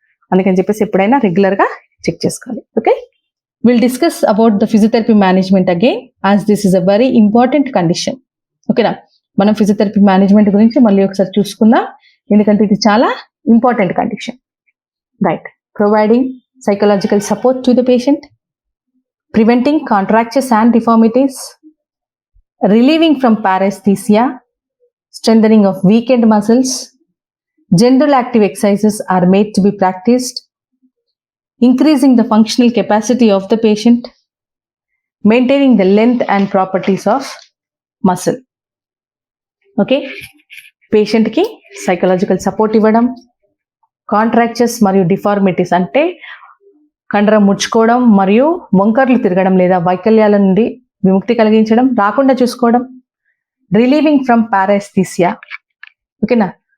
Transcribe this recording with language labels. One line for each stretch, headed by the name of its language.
Telugu: అందుకని చెప్పేసి ఎప్పుడైనా రెగ్యులర్గా చెక్ చేసుకోవాలి.
English: Okay, will discuss about the physiotherapy management again as this is a very important condition.
Telugu: ఓకేనా, మనం ఫిజియోథెరపీ మేనేజ్మెంట్ గురించి మళ్ళీ ఒకసారి చూసుకుందాం, ఎందుకంటే ఇది చాలా important condition.
English: Right, providing psychological support to the patient, preventing contractures and deformities, relieving from paresthesia, strengthening of weakened muscles, general active exercises are made to be practiced, increasing the functional capacity of the patient, maintaining the length and properties of muscle.
Telugu: Okay, patient ki psychological support ఇవ్వడం, contractures మరియు deformities అంటే కండరం ముడుచుకోవడం మరియు వంకర్లు తిరగడం లేదా వైకల్యాల నుండి విముక్తి కలిగించడం, రాకుండా చూసుకోవడం,
English: Relieving from paresthesia.
Telugu: ఓకేనా,